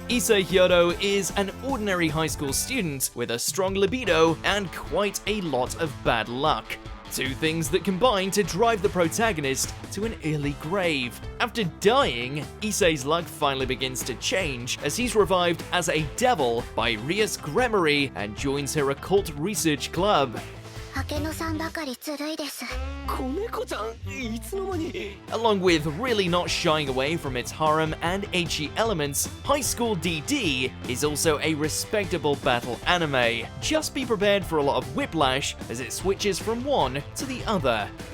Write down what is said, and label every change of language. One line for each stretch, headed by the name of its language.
English: Issei Hyodo is an ordinary high school student with a strong libido and quite a lot of bad luck. Two things that combine to drive the protagonist to an early grave. After dying, Issei's luck finally begins to change as he's revived as a devil by Rias Gremory and joins her occult research club.
Japanese: 明野さんばかりずるいです。子猫ちゃんいつの間に
English: Along with really not shying away from its harem and ecchi elements, High School DD is also a respectable battle anime. Just be prepared for a lot of whiplash as it switches from one to the other.